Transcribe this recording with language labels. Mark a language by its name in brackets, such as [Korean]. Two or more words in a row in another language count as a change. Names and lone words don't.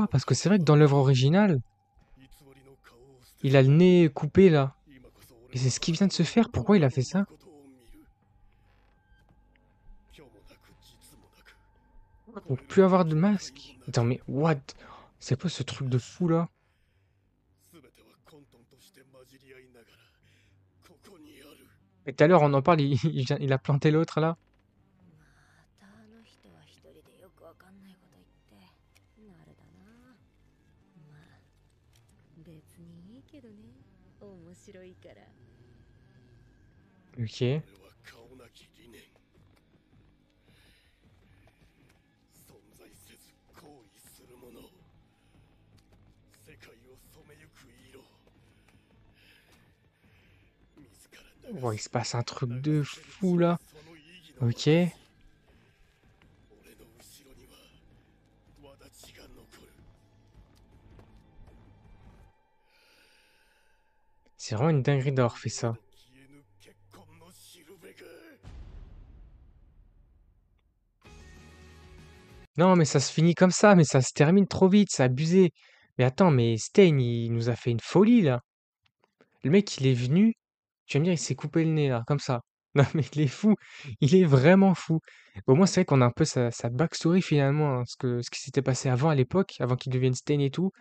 [French] Parce que c'est vrai que dans l'œuvre originale, il a le nez coupé là. Et c'est ce qui vient de se faire. Pourquoi il a fait ça? Pour plus avoir de masque. Attends, mais what? C'est quoi ce truc de fou là? [Japanese] 全ては混沌として混じり合いながらここにある。 [French] Et tout à l'heure, on en parle, il a planté l'autre là. [Japanese] またあの人は一人でよくわかんないこと言って慣れだな。まあ別にいいけどね。面白いから。 [French] Ok. [Japanese] これは顔なき理念。存在せず行為するもの。世界を染めゆく色。自ら流 [French] Oh, il [Japanese] す [French] se passe un truc de [Japanese] 流せる [French] fou là. [Japanese] その意義の [French] Ok. [Japanese] 俺の後ろには轍が残る。 [French] C'est vraiment une dinguerie d'avoir fait ça. [Japanese] 消えぬ結婚のしるべが。 [French] Non, mais ça se finit comme ça, mais ça se termine trop vite, c'est abusé. Mais attends, mais Stein, il nous a fait une folie là. Le mec, il est venu, tu vas me dire, il s'est coupé le nez là, comme ça. Non, mais il est fou, il est vraiment fou. Au moins, c'est vrai qu'on a un peu sa backstory finalement, hein, ce qui s'était passé avant à l'époque, avant qu'il devienne Stein et tout.